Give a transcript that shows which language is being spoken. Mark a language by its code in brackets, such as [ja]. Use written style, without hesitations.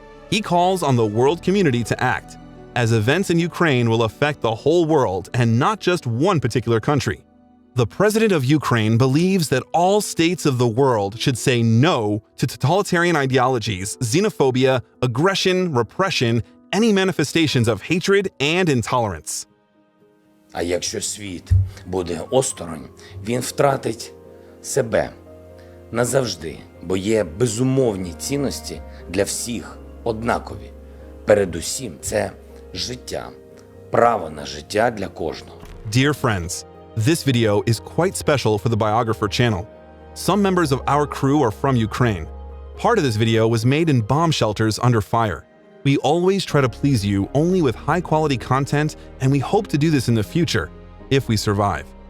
[en] He calls on the world community to act, as events in Ukraine will affect the whole world and not just one particular country. The president of Ukraine believes that all states of the world should say no to totalitarian ideologies, xenophobia, aggression, repression, any manifestations of hatred and intolerance. [uk] А якщо світ буде осторонь, він втратить себе назавжди, бо є безумовні цінності для всіх однакові. Передусім, це життя, право на життя для кожного. [en] Dear friends, this video is quite special for the Biographer channel. Some members of our crew are from Ukraine. Part of this video was made in bomb shelters under fire. We always try to please you only with high-quality content, and we hope to do this in the future, if we survive.